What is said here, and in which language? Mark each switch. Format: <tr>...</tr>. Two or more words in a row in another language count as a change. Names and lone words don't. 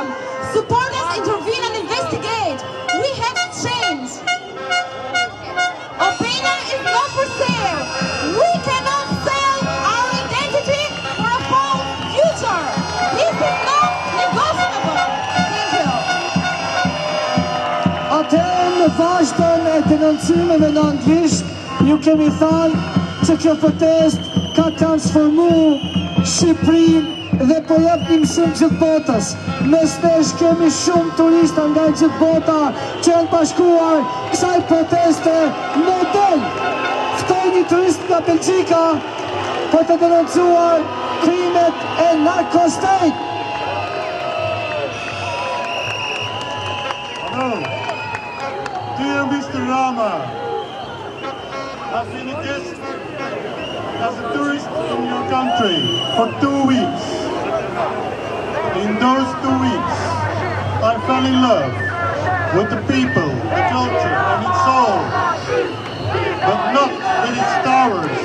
<en>Support us, intervene and investigate. We have to change. Albania is not for sale. We cannot sell our identity for a false future. This is not negotiable. Thank you.</en> <sq>Atëherë në vazhdon e denoncimeve në anglisht, ju kemi thënë që kjo protest ka transformu Shqipërinë dhe po jep një mësim gjithë botës. Mes nesh kemi shumë turista nga gjithë bota që janë bashkuar kësaj proteste model. Ftoj një turist nga Belgjika për të denoncuar krimet e narko-state.</sq> <en>Hello, dear Mr. Rama, I've been a guest as a tourist in your country for 2 weeks. In those 2 weeks, I fell in love with the people, the culture and its soul, but not with its towers.</en>